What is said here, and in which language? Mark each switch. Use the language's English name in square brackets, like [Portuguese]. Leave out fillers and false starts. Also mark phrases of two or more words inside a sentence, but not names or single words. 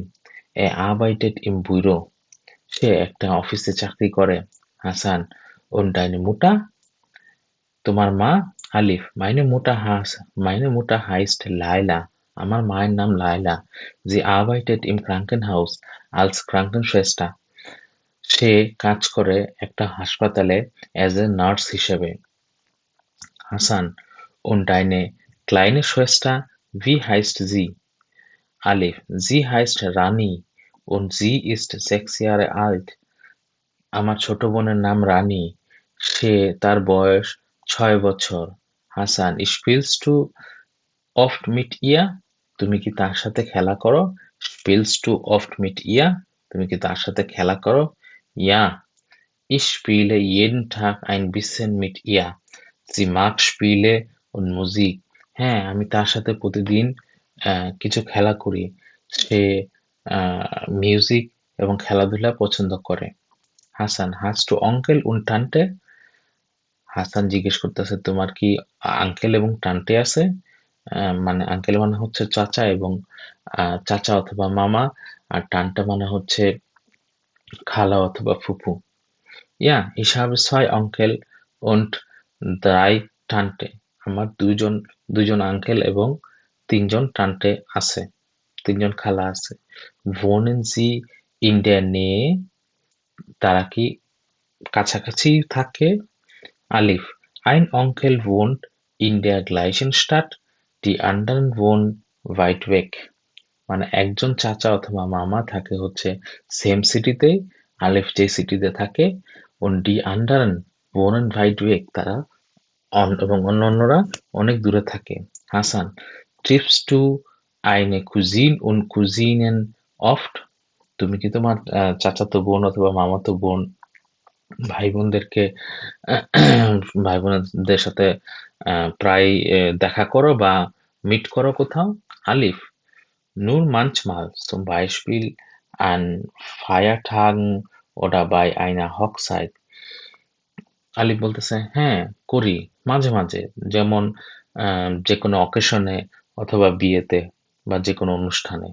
[German] Er arbeitet im Büro. [Bangla] সে একটা অফিসে চাকরি করে। হাসান, [German] und deine Mutter? [Bangla] তোমার মা? আলিফ, [German] meine Mutter heißt Laila. [Bangla] আমার মায়ের নাম লায়লা। [German] Sie arbeitet im Krankenhaus als Krankenschwester. [Bangla] সে কাজ করে একটা হাসপাতালে [English] as a [Bangla] নার্স হিসেবে। হাসান, [German] und deine kleine Schwester, wie heißt sie? Alif, sie heißt Rani und sie ist 6 Jahre alt. [Bangla] আমার ছোট বোনের নাম রানী, তার বয়স 6 বছর। হাসান, [German] spielst du oft mit ihr? [Bangla] তুমি কি তার সাথে খেলা করো? [German] spielst du oft mit ihr? [Bangla] তুমি কি তার সাথে খেলা করো? [German] Ja, ich spiele jeden Tag ein bisschen mit ihr. Sie mag Spiele und Musik. [Bangla] হ্যাঁ, আমি তার সাথে প্রতিদিন কিছু খেলা করি। সে মিউজিক এবং খেলাধুলা পছন্দ করে। হাসান, [German] hast du Onkel und Tante? [Bangla] হাসান জিজ্ঞেস করতেছে, তোমার কি আঙ্কেল এবং টান্টে আছে? মানে আঙ্কেল মানে হচ্ছে চাচা এবং চাচা অথবা মামা, আর টান্টা মানে হচ্ছে খালা অথবা ফুফু। [German] Ja, ich habe 2 Onkel und 3 Tante. [Bangla] আমার দুইজন আঙ্কেল এবং 3 জন টান্টে আছে, 3 জন খালা আছে। [German] Wohnen Sie in der Nähe? [Bangla] তারা কি কাছাকাছি থাকে? [German] Alif, ein Onkel wohnt in der gleichen Stadt, die anderen wohnen weit weg. [Bangla] মানে একজন চাচা অথবা মামা থাকে হচ্ছে [English] same city, [Bangla] আলিফ যে সিটিতে থাকে, [German] und die anderen wohnen weit weg, [Bangla] তারা এবং অন্যান্যরা অনেক দূরে থাকে। হাসান, [German] triffst du eine Cousine und Cousinen oft? [Bangla] তুমি কি তোমার চাচাতো বোন অথবা মামাতো বোন ভাই বোনদেরকে ভাই বোনদের সাথে প্রায় দেখা করো বা মিট করো কোথাও? আলিফ, [German] nur manchmal, zum Beispiel an Feiertagen oder bei einer Hochzeit. [Bangla] আলিফ বলতেছে, হ্যাঁ, করি মাঝে মাঝে, যেমন যে কোনো অকেশনে অথবা বিয়েতে বা যে কোনো অনুষ্ঠানে।